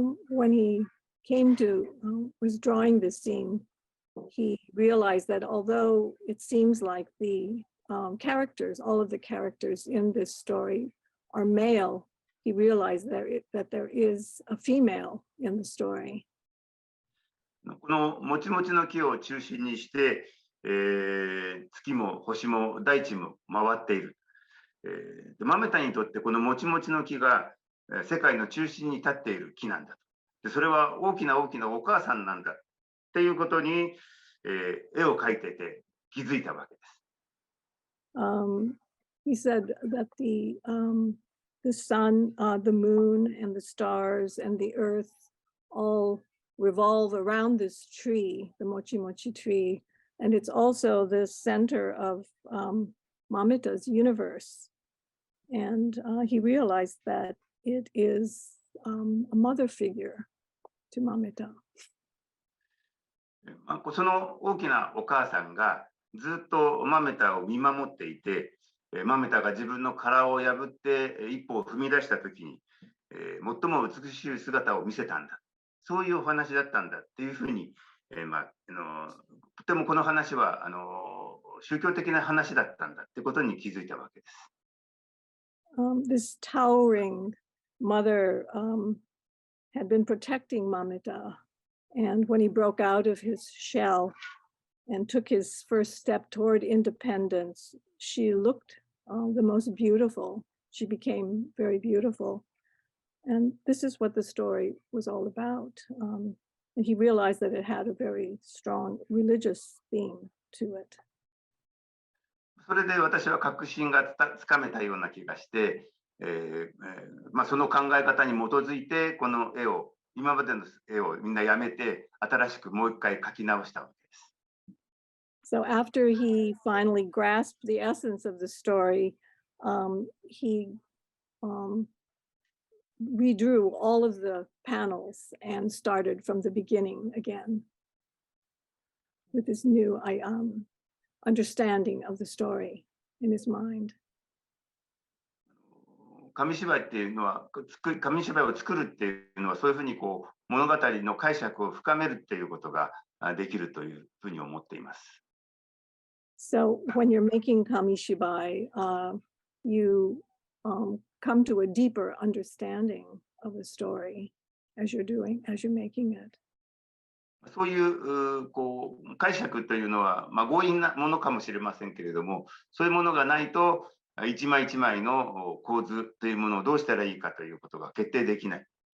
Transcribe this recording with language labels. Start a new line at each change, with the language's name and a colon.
English: When he came to was drawing this scene, he realized that although it seems like the characters, all of the characters in this story are male, he realized that there is a female in the story.
Japanese: このもちもちの木を中心にして、月も星も大地も回っている。豆田にとってこのもちもちの木が世界の中心に立っている木なんだと。でそれは大きな大きなお母さんなんだっていうことに、絵を描いてて気づいたわけです。
English: He said that the sun, the moon, and the stars and the earth all revolve around this tree, the Mochimochi tree, and it's also the center of Mamita's universe. And he realized that it is a mother figure to Mamita.
Japanese: その大きなお母さんがずっとマメタを見守っていて、マメタが自分の殻を破って一歩を踏み出したときに、最も美しい姿を見せたんだ。そういうお話だったんだっていうふうに、とてもこの話は宗教的な話だったんだってことに気づいたわけです。
English: This towering mother had been protecting Mameta, and when he broke out of his shell and took his first step toward independence, she looked the most beautiful. She became very beautiful. And this is what the story was all about. And he realized that it had a very strong religious theme to it.
Japanese: それで私は確信がつかめたような気がして、その考え方に基づいてこの絵を、今までの絵をみんなやめて新しくもう一回描き直したわけです。
English: So after he finally grasped the essence of the story, he redrew all of the panels and started from the beginning again with this new understanding of the story in his mind.
Japanese: 紙芝居っていうのは、紙芝居を作るっていうのは、そういうふうにこう物語の解釈を深めるっていうことができるというふうに思っています。
English: So when you're making Kamishibai, you come to a deeper understanding of the story as you're making it.
Japanese: そういうこう解釈というのは、強引なものかもしれませんけれども、そういうものがないと一枚一枚の構図というものをどうしたらいいかということが決定できない。